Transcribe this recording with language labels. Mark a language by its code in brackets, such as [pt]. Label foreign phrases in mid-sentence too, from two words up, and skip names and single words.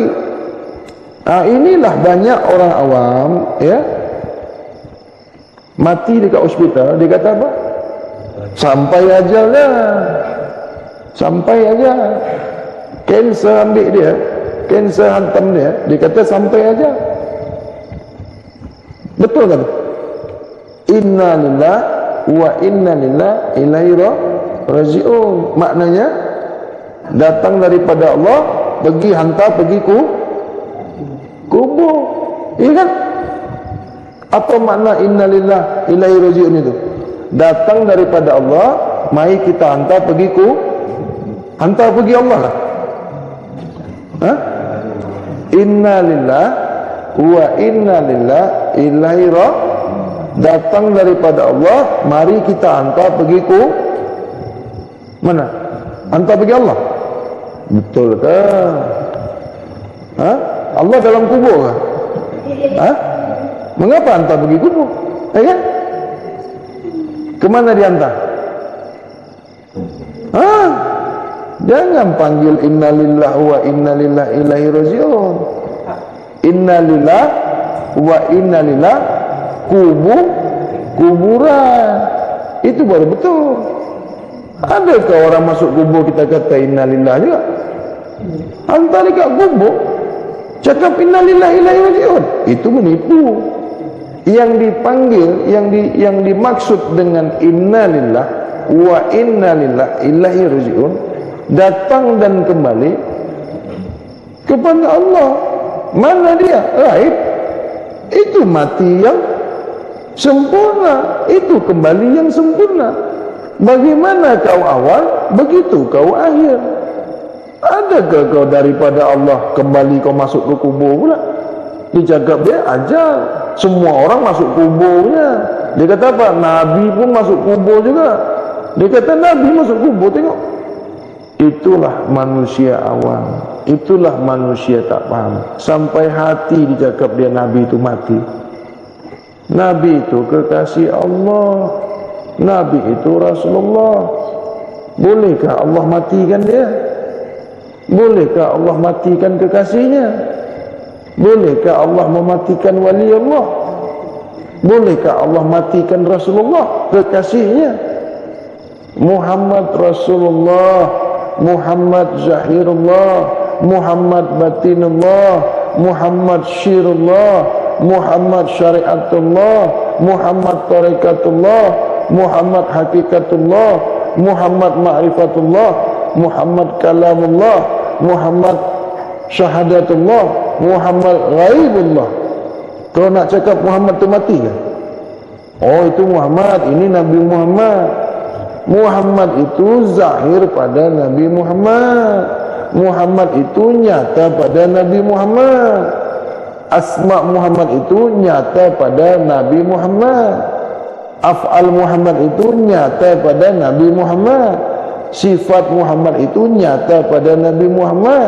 [ms] Nah, inilah banyak orang awam mati dekat hospital. Dia kata apa? Sampai ajalnya, sampai aja. Kanser ambil dia, kanser hantam dia, dia kata sampai aja. Betul kan? [ar] إنا لله وإنا إليه راجعون. [ms] Maknanya datang daripada Allah, pergi hantar, pergi kubur. Iya kan? Apa makna [ar] إنا لله إليه راجعون [ms] itu? Datang daripada Allah, mari kita hantar pergi hantar pergi Allah lah. [ar] إنا لله وإنا إليه راجعون. [ms] Datang daripada Allah, mari kita hantar pergi mana? Hantar pergi Allah. Betul ke? Allah dalam kubur ke? Mengapa hantar pergi kubur? Kan? Kemana diantar? Jangan panggil [ar] إنا لله وإنا لله إليه راجعون. إنا لله وإنا لله kuburan. [ms] Itu baru betul. Adakah orang masuk kubur kita kata innalillah juga? Hantar dekat kubur cakap [ar] إنا لله إليه راجعون, [ms] itu menipu. Yang dipanggil, yang dimaksud dengan [ar] إنا لله وإنا لله إليه راجعون, [ms] datang dan kembali kepada Allah. Mana dia? Raib. Itu mati yang sempurna, itu kembali yang sempurna. Bagaimana kau awal, begitu kau akhir. Adakah kau daripada Allah kembali kau masuk ke kubur pula? Dicakap dia ajal, semua orang masuk kuburnya. Dia kata apa? Nabi pun masuk kubur juga. Dia kata Nabi masuk kubur, tengok. Itulah manusia awam, itulah manusia tak paham. Sampai hati dicakap dia Nabi itu mati. Nabi itu kekasih Allah, Nabi itu Rasulullah. Bolehkah Allah matikan dia? Bolehkah Allah matikan kekasihnya? Bolehkah Allah mematikan wali Allah? Bolehkah Allah matikan Rasulullah, kekasihnya? Muhammad Rasulullah, Muhammad Zahirullah, Muhammad Batinullah, Muhammad Syirullah, Muhammad Syariatullah, Muhammad Tariqatullah, Muhammad Hakikatullah, Muhammad Ma'rifatullah, Muhammad Kalamullah, Muhammad Syahadatullah, Muhammad Ghaibullah. Kalau nak cakap Muhammad tu mati ke? Oh, itu Muhammad, ini Nabi Muhammad. Muhammad itu zahir pada Nabi Muhammad. Muhammad itu nyata pada Nabi Muhammad. Asma Muhammad itu nyata pada Nabi Muhammad. Af'al Muhammad itu nyata pada Nabi Muhammad. Sifat Muhammad itu nyata pada Nabi Muhammad.